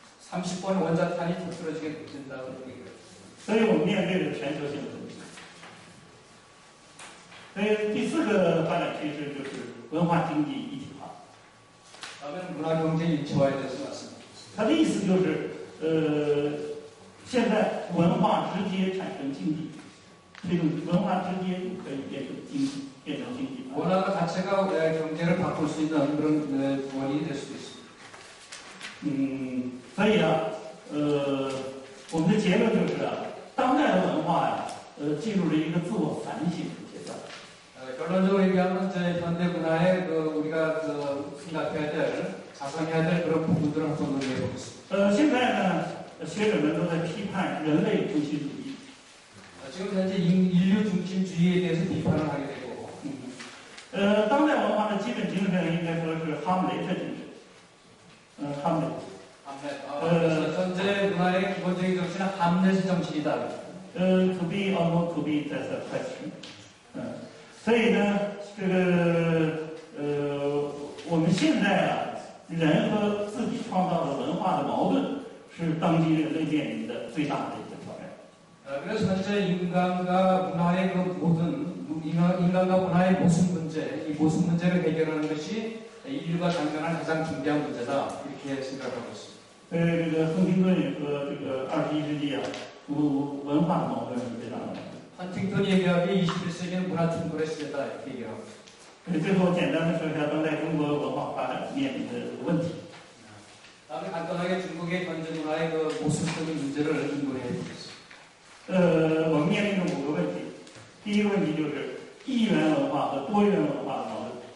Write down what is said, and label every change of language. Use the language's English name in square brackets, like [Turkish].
[Korean] 30번 원자탄이 터뜨려지게 된다고 얘기해요. [Chinese] 所以我们面对着全球性的问题。所以第4个发展趋势就是文化经济一体化。 [Korean] 다음에는 문화경제 일체화에 대해서 말씀드리겠습니다. [Chinese] 它的意思就是，现在文化直接产生经济，这种文化直接可以变成经济，变成经济。 [Korean] 문화 자체가 경제를 바꿀 수 있는 그런 원인이 될 수도 있습니다. [Chinese] 所以啊，我们的结论就是啊，当代的文化呀，进入了一个自我反省的阶段。 [Korean] 결론적으로 얘기하면 이제 현대 문화에 우리가 생각해야 될, 자성해야 될 그런 부분들을 한번 논의해 보겠습니다. [Chinese] 现在呢，学者们都在批判人类中心主义。 [Korean] 지금 현재 인류 중심주의에 대해서 비판을 하게 되고, [Chinese] 当代文化的基本精神应该说是哈姆雷特精神。哈姆雷特。 [Korean] 그래서 현재 문화의 기본적인 정신은 함렛 정신이다. [English] To be or not to be, that's a question. [Chinese] 所以呢，这个我们现在啊，人和自己创造的文化的矛盾，是当今人类面临的最大的一个挑战。 [Korean] 그래서 현재 인간과 문화의 인간과 문화의 모순 문제, 이 모순 문제를 해결하는 것이 인류가 당면한 가장 중대한 문제다 이렇게 생각하고 있습니다. [Chinese] 这个亨廷顿也说，这个21世纪啊，文化的矛盾是最大的问题。 [Korean] 헌팅턴이 얘기하기에 21세기는 문화 충돌의 시대다 이렇게 얘기하고 있습니다. [Chinese] 最后简单的说一下当代中国文化发展面临的问题。 [Korean] 다음에 간단하게 중국의 현재 문화의 모순적인 문제를 인도해 보겠습니다. [Chinese] 我们面临着5个问题。第一个问题就是一元文化和多元文化的矛盾。